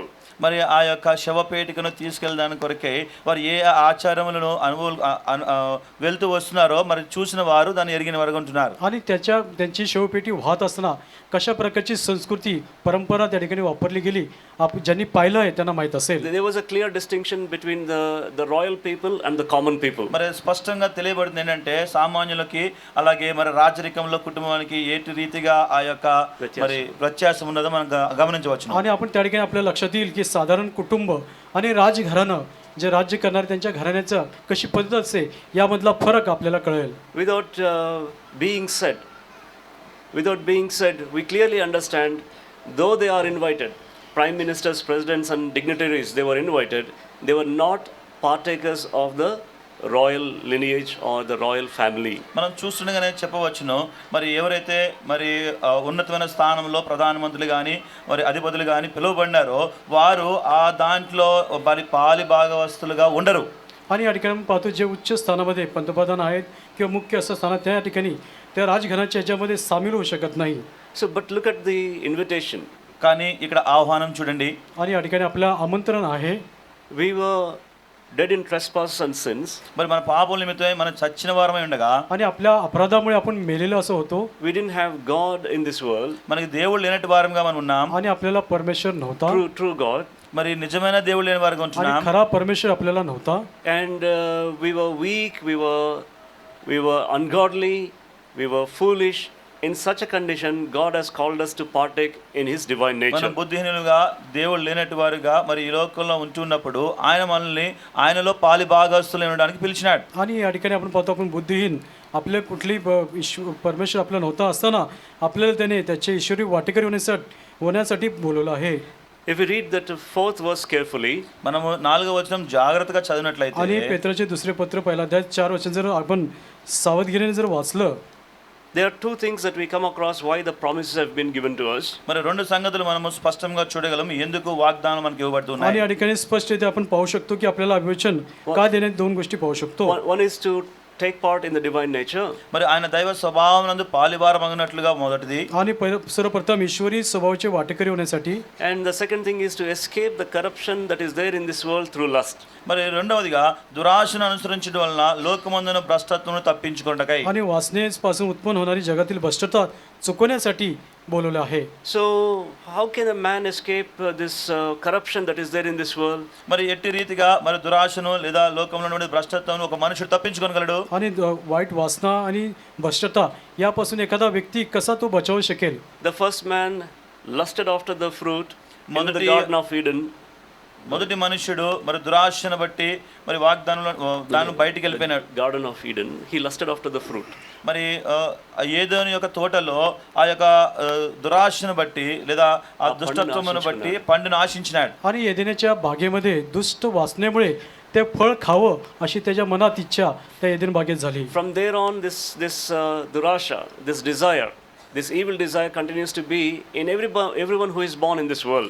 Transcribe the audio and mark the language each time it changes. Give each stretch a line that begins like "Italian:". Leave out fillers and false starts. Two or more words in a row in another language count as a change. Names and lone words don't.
Telugu: మరి ఆ యొక్క శవపేటికను తీసుకెళ్ళడానికి కొరకే వారు ఏ ఆచారములను వెళ్తూ వస్తున్నారో మరి చూసిన వారు దాన్ని ఎరిగిన వారు ఉంటున్నారు.
Marathi: आणि त्यांची शवपेटी वाहत असताना कशा प्रकारची संस्कृती परंपरा त्या ठिकाणी वापरली गेली ज्यांनी पाहिलं आहे त्यांना माहीत असेल.
English: There was a clear distinction between the royal people and the common people.
Telugu: మరి స్పష్టంగా తెలియబడుతుంది ఏంటంటే సామాన్యులకి అలాగే మరి రాజరికంలో కుటుంబానికి ఏటి రీతిగా ఆ యొక్క మరి వ్యత్యాసం ఉన్నదో మనం గమనించవచ్చు.
Marathi: आणि आपण त्या ठिकाणी आपल्या लक्षात येईल की साधारण कुटुंब आणि राजघराणं जे राज्य करणारे त्यांच्या घराण्याचं कशी पद्धत असते यामधला फरक आपल्याला कळेल.
English: Without being said, we clearly understand, though they are invited, prime ministers, presidents and dignitaries, they were invited, they were not partakers of the royal lineage or the royal family.
Telugu: మనం చూస్తుండగానే చెప్పవచ్చును మరి ఎవరైతే మరి ఉన్నతమైన స్థానంలో ప్రధానమంత్రులు కానీ మరి అధిపతులు కానీ పిలువబడినారో వారు ఆ దాంట్లో మరి పాలి భాగవస్తులుగా ఉండరు.
Marathi: आणि या ठिकाणी पाहतो जे उच्च स्थानामध्ये पंतप्रधान आहेत किंवा मुख्य असं स्थानात त्या ठिकाणी त्या राजघराण्याच्या ह्याच्यामध्ये सामील होऊ शकत नाही.
English: So but look at the invitation.
Telugu: కానీ ఇక్కడ ఆహ్వానం చూడండి.
Marathi: आणि या ठिकाणी आपल्या आमंत्रण आहे.
English: We were dead in trespasses and sins.
Telugu: మరి మన పాపముల నిమిత్తమై మనం చచ్చిన వారమై ఉండగా
Marathi: आणि आपल्या अपराधामुळे आपण मेलेलो असं होतो.
English: We didn't have God in this world.
Telugu: మనకి దేవుడు లేనట్టు వారంగా మనం ఉన్నాం.
Marathi: आणि आपल्याला परमेश्वर नव्हता.
English: True God.
Telugu: మరి నిజమైన దేవుడు లేని వారుగా ఉంటున్నాం.
Marathi: आणि खरा परमेश्वर आपल्याला नव्हता.
English: And we were weak, we were ungodly, we were foolish. In such a condition, God has called us to partake in His divine nature.
Telugu: మనం బుద్ధిహీనులుగా దేవుడు లేనట్టు వారుగా మరి ఈ లోకంలో ఉంటున్నప్పుడు ఆయన మనల్ని ఆయనలో పాలి భాగస్తులు ఉండడానికి పిలిచినాడు.
Marathi: आणि या ठिकाणी आपण पाहतो आपण बुद्धिहीन आपले कुठली परमेश्वर आपला नव्हता असताना आपल्याला त्याने त्याचे ईश्वरी वाटेकरी होण्यासाठी बोलवलं आहे.
English: If we read that fourth verse carefully,
Telugu: మనము 4వ వచనం జాగ్రత్తగా చదివినట్లయితే
Marathi: आणि पेत्राचे दुसरे पत्र पहिला अध्याय 4 वचन जर आपण सावधगिरीने जर वाचलं
English: there are two things that we come across why the promises have been given to us.
Telugu: మరి రెండు సంగతులు మనము స్పష్టంగా చూడగలం ఎందుకు వాగ్దానం మనకు ఇవ్వబడుతున్నాయి.
Marathi: आणि या ठिकाणी स्पष्टरीत्या आपण पाहू शकतो की आपल्याला अभिवचन का देण्यात दोन गोष्टी पाहू शकतो.
English: One is to take part in the divine nature.
Telugu: మరి ఆయన దైవ స్వభావమునందు పాలిభాగమగినట్లుగా మొదటిది.
Marathi: आणि सर्वप्रथम ईश्वरी स्वभावाचे वाटेकरी होण्यासाठी.
English: And the second thing is to escape the corruption that is there in this world through lust.
Telugu: మరి రెండవదిగా దురాశను అనుసరించడం వలన లోకమందున భ్రష్టత్వమును తప్పించుకొనుటకై.
Marathi: आणि वासनेपासून उत्पन्न होणारी जगातील भ्रष्टता चुकवण्यासाठी बोलवले आहे.
English: So how can a man escape this corruption that is there in this world?
Telugu: మరి ఎట్టి రీతిగా మరి దురాశను లేదా లోకంలో నుండి భ్రష్టత్వమును ఒక మనుషుడు తప్పించుకొనగలడు?
Marathi: आणि वाईट वासना आणि भ्रष्टता यापासून एखादा व्यक्ती कसा तो बचावू शकेल?
English: The first man lusted after the fruit in the Garden of Eden.
Telugu: మొదటి మనుషుడు మరి దురాశను బట్టి మరి వాగ్దానంలో దాన్ని బయటికి వెళ్ళిపోయినాడు.
English: Garden of Eden, he lusted after the fruit.
Telugu: మరి ఏదోని యొక్క తోటలో ఆ యొక్క దురాశను బట్టి లేదా ఆ దుష్టత్వమును బట్టి పండును ఆశించినాడు.
Marathi: आणि एदेनाच्या बागेमध्ये दुष्ट वासनेमुळे ते फळ खावं अशी त्याच्या मनात इच्छा त्या एदेन बागेत झाली.
English: From there on this durasha, this desire, this evil desire continues to be in everyone who is born in this world.